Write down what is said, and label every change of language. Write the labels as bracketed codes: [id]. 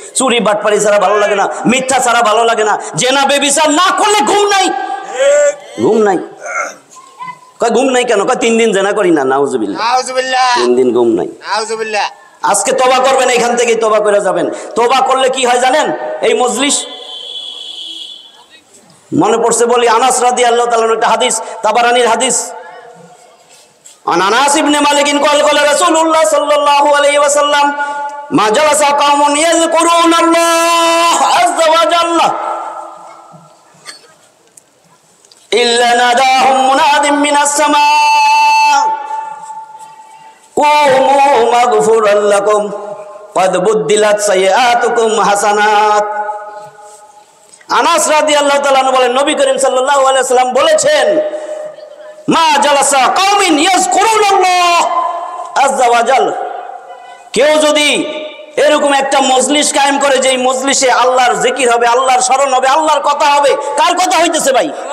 [bn] চুরি বাটপারি ছাড়া ভালো লাগে না, মিথ্যা ছাড়া ভালো লাগে না, জেনা বেবিচার না করলে ঘুম নাই, ঘুম নাই। কয় ঘুম নাই কেন? কয় 3 দিন জেনা করি না। নাউজুবিল্লাহ, 3 দিন ঘুম নাই। আজকে তওবা করবেন, এখান থেকেই তওবা করে যাবেন। তওবা করলে কি হয় জানেন? এই মজলিস মনে পড়ছে বলি, আনাস রাদিয়াল্লাহু তাআলা একটা হাদিস, তাবারানির হাদিস। [ar] عن انس بن مالك قال قال رسول الله صلى الله عليه وسلم ما جلس قوم يذكرون الله عز وجل الا ناداهم مناد من السماء قوموا مغفورا لكم قد بدلت سيئاتكم حسنات। [bn] আনাস রাদিয়াল্লাহু তাআলা বলেন, নবী করিম সাল্লাল্লাহু আলাইহি ওয়াসাল্লাম বলেছেন, [ar] মা জালাসা কওমিন ইয়াযকুরুনাল্লাহ আযজা ওয়া জাল, [bn] কেউ যদি এরকম একটা মজলিস কায়েম করে, যেই মজলিসে আল্লাহর জিকির হবে, আল্লাহর স্মরণ হবে, আল্লাহর কথা হবে। কার কথা হইতেছে ভাই?